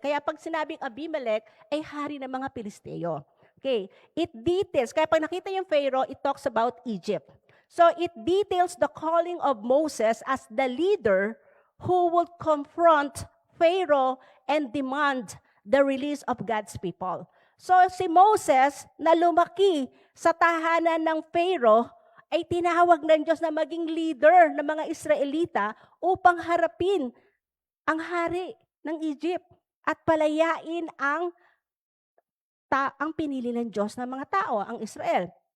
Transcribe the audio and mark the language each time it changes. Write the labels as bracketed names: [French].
[Filipino] Kaya pag sinabing Abimelech, ay hari ng mga Pilisteo. [English] Okay, it details, [Filipino] kaya pag nakita yung [English] Pharaoh, it talks about Egypt. So it details the calling of Moses as the leader who would confront Pharaoh and demand the release of God's people. [Filipino] So si Moses na lumaki sa tahanan ng Pharaoh ay tinawag ng Diyos na maging leader ng mga Israelita upang harapin ang hari ng Egypt at palayain ang pinili ng Diyos ng mga tao, ang Israel.